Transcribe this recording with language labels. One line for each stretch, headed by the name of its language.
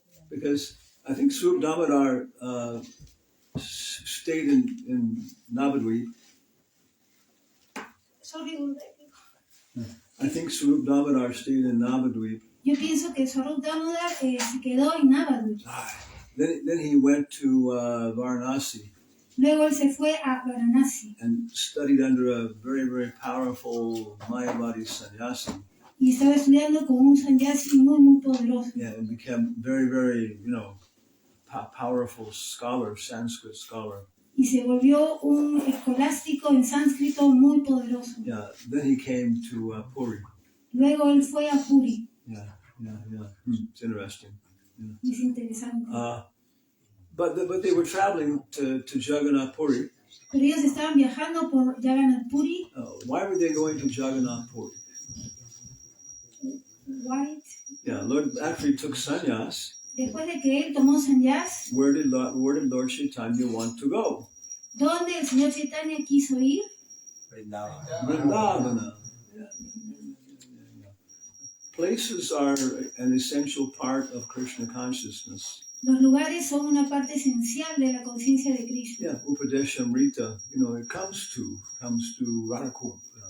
English: Because I think Swarup Damodar stayed in Navadvip. I think Swarup Damodar stayed in Navadvip.
Spanish: Yo pienso que Swarup Damodar se quedó en Navadvip.
English: Then he went to Varanasi.
Spanish: Luego él se fue a Varanasi.
English: And studied under a very, very powerful Mayavadi sannyasi.
Spanish: Y estaba estudiando con un sannyasi muy poderoso.
English: Yeah, and became very, very, powerful scholar, Sanskrit scholar.
Spanish: Y se volvió un escolástico en sánscrito muy poderoso.
English: Yeah, then he came to Puri.
Spanish: Luego él fue a Puri.
English: Yeah. It's interesting.
Spanish: Yeah. Es interesante.
English: But they were traveling to Jagannath Puri.
Spanish: Pero ellos estaban viajando por Jagannath Puri.
English: Why were they going to Jagannath Puri? Why? Yeah, Lord, after he took sannyas.
Spanish: Después de que él tomó sannyas,
English: where did Lord Chaitanya want to go?
Spanish: ¿dónde el Señor Chaitanya quiso ir?
English: Brindava.
Spanish: Vrindavana.
English: Places are an essential part of Krishna consciousness.
Spanish: Los lugares son una parte esencial de la conciencia de Krishna.
English: Yeah, Upadeshamrita, it comes to Radhakund.